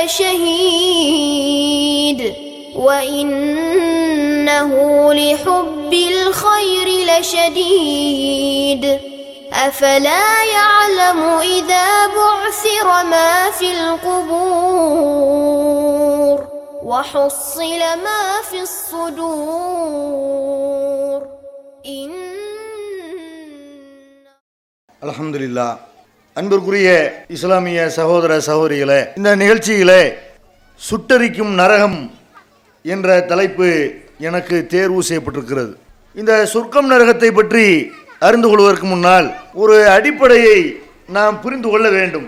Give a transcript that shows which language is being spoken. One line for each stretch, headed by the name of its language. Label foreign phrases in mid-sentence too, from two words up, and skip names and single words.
Arabic: لشهيد وإنه لحب الخير لشديد أفلا يعلم إذا بعثر ما في القبور وحصل ما في الصدور الحمد لله.
Tamil: அன்பிற்குரிய இஸ்லாமிய சகோதர சகோதரிகளே, இந்த நிகழ்ச்சியிலே சுட்டரிக்கும் நரகம் என்ற தலைப்பு எனக்கு தேர்வு செய்யப்பட்டிருக்கிறது. இந்த சொர்க்கம் நரகத்தை பற்றி அறிந்து கொள்வதற்கு முன்னால் ஒரு அடிப்படையை நாம் புரிந்து கொள்ள வேண்டும்.